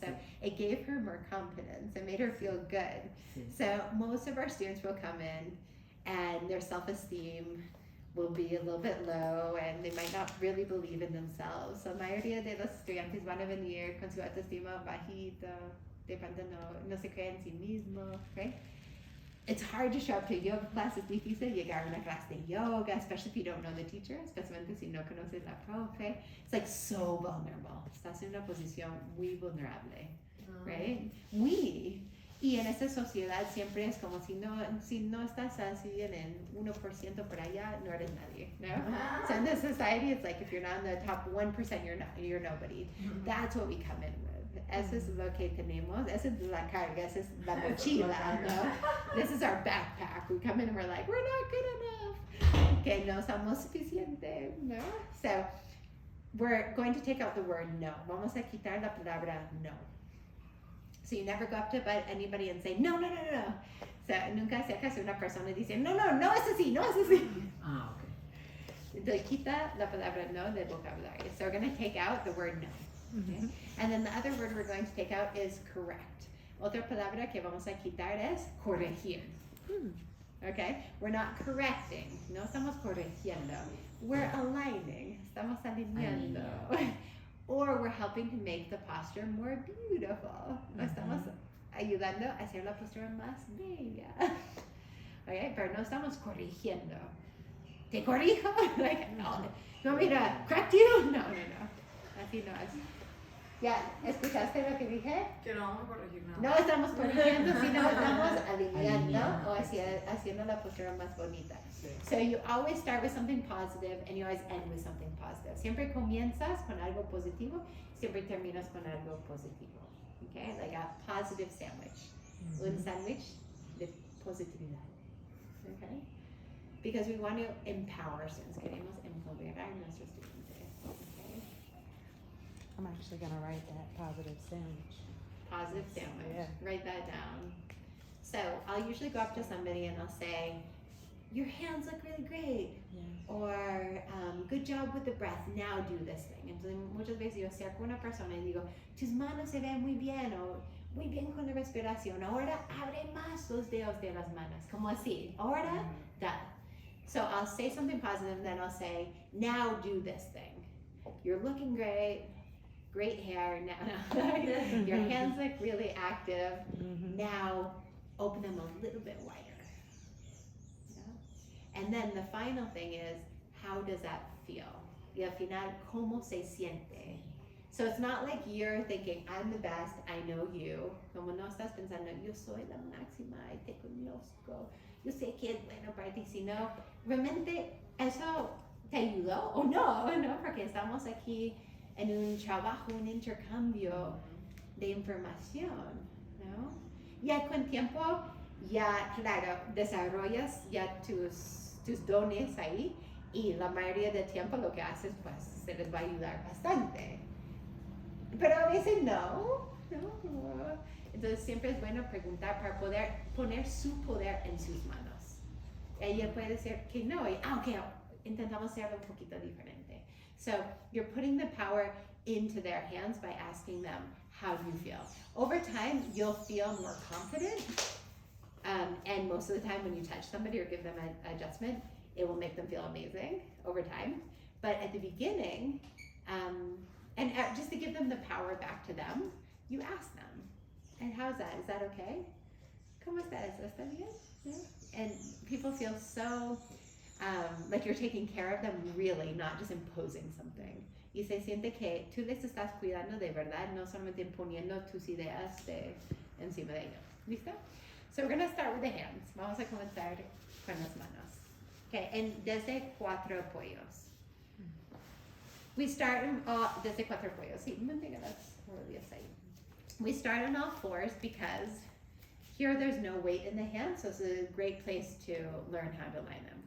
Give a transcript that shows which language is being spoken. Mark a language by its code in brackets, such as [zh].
[en] So it gave her more confidence. It made her feel good. [es] Sí. [en] So most of our students will come in and their self-esteem will be a little bit low and they might not really believe in themselves. [es] So la mayoría de los estudiantes van a venir con su autoestima bajito, de pronto no se creen en sí mismos, right? [en] It's hard to show up to a yoga class. [es] Es difícil llegar a una clase de yoga, [en] especially if you don't know the teacher, [es] especialmente si no conoces la profe. [en] It's like so vulnerable. [es] Estás en una posición muy vulnerable, right? Y en esta sociedad siempre es como si no estás así en el 1% por allá, no eres nadie, ¿no? [en] So in this society, it's like if you're not in the top 1%, you're nobody. That's what we come in with. [es] Eso es lo que tenemos. Esa es la carga. Esa es la mochila, ¿no? [en] This is our backpack. We come in and we're like, we're not good enough. [es] Que no somos suficiente, ¿no? [en] So we're going to take out the word no. [es] Vamos a quitar la palabra no. [en] So you never go up to anybody and say, no. [es] So nunca acercas a una persona y dice, no es así, no es así. Ah, ok. Entonces quita la palabra no del vocabulario. [en] So we're going to take out the word no. Okay? And then the other word we're going to take out is correct. [es] Otra palabra que vamos a quitar es corregir. [en] Okay? We're not correcting. [es] No estamos corrigiendo. [en] We're aligning. [es] Estamos alineando. [en] Or we're helping to make the posture more beautiful. [es] Estamos ayudando a hacer la postura más bella. Okay? Pero no estamos corrigiendo. ¿Te corrijo? [en] Like, no, mira, correct you? [es] No. Así no es. ¿Ya escuchaste lo que dije? Que no vamos a corregir nada. No estamos corrigiendo, sino estamos alineando o haciendo la postura más bonita. [en] So you always start with something positive and you always end with something positive. [es] Siempre comienzas con algo positivo, siempre terminas con algo positivo. Okay? [en] Like a positive sandwich. [es] Un sándwich de positividad. [en] Okay? Because we want to empower students. [es] Queremos empoderar a nuestros estudiantes. [en] Okay? I'm actually gonna write that positive sandwich. Positive sandwich. Yeah. Write that down. So I'll usually go up to somebody and I'll say, your hands look really great. Yeah. Or good job with the breath. Now do this thing. [es] Entonces muchas veces yo acerco a una persona y digo, tus manos se ven muy bien o muy bien con la respiración. Ahora abre más los dedos de las manos. Como así. Ahora, done. [en] So I'll say something positive and then I'll say, now do this thing. You're looking great. Great hair. Now, your hands look really active. Now open them a little bit wider. Yeah? And then the final thing is, how does that feel? [es] Y al final, ¿cómo se siente? [en] So it's not like you're thinking, I'm the best, I know you. [es] Como no estás pensando, yo soy la máxima, y te conozco, yo sé que es bueno para ti, sino realmente eso te ayudó o no, porque estamos aquí en un trabajo, un intercambio de información, ¿no? Ya con tiempo, ya, claro, desarrollas ya tus dones ahí y la mayoría del tiempo lo que haces, pues, se les va a ayudar bastante. Pero a veces no. Entonces siempre es bueno preguntar para poder poner su poder en sus manos. Ella puede decir que no, y ok, intentamos hacerlo un poquito diferente. [en] So you're putting the power into their hands by asking them, how do you feel? Over time, you'll feel more confident. And most of the time when you touch somebody or give them an adjustment, it will make them feel amazing over time. But at the beginning, just to give them the power back to them, you ask them, and how's that? Is that okay? [es] ¿Cómo está eso? ¿Está bien? Yeah. [en] And people feel so like you're taking care of them, really, not just imposing something. [es] Y se siente que tú les estás cuidando de verdad, no solamente imponiendo tus ideas encima de ellos. ¿Listo? [en] So we're going to start with the hands. [es] Vamos a comenzar con las manos. Okay, and desde 4 apoyos. [en] We start [es] desde 4 apoyos. Sí, manténgalas rodillas ahí. [en] We start on all fours because here there's no weight in the hands, so it's a great place to learn how to line them.